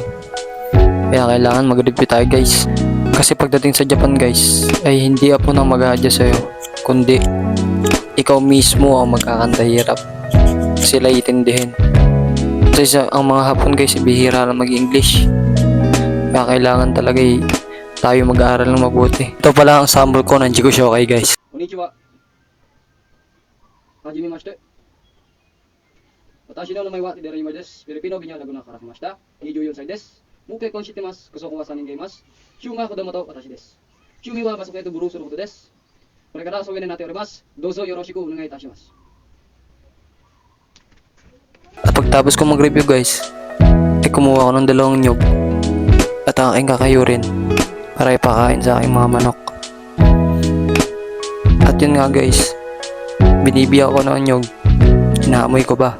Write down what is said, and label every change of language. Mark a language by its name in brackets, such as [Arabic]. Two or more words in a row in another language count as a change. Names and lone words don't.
[Filipino] Kaya kailangan mag-review tayo guys. Kasi pagdating sa Japan guys, ay hindi ako nang mag-a-adjust sa'yo, kundi ikaw mismo ang magkakantahirap. Sila itindihin. Kasi ang mga Hapon guys, bihira lang mag-English. Kaya kailangan talaga tayo mag-aaral ng mabuti. Ito pala ang sample ko ng [Japanese] 自己紹介 [Filipino] guys. [Japanese] こんにちは。はじめまして. Watashi no namae wa Hideyohima desu. Filipino binya laguna kara kimashita. 24 歳です。もう結婚してます。家族は3人がいます。週が子供と私です。趣味はバスケとブルーすることです。これから遊びになっております。どうぞよろしくお願いいたします。 [Filipino] At pagtapos ko mag-review guys, ay kumuha ko ng 2 nyog at ang aking kakayurin para ipakain sa aking mga manok. At yun nga guys, binibiyak ko ng nyog, inaamoy ko ba?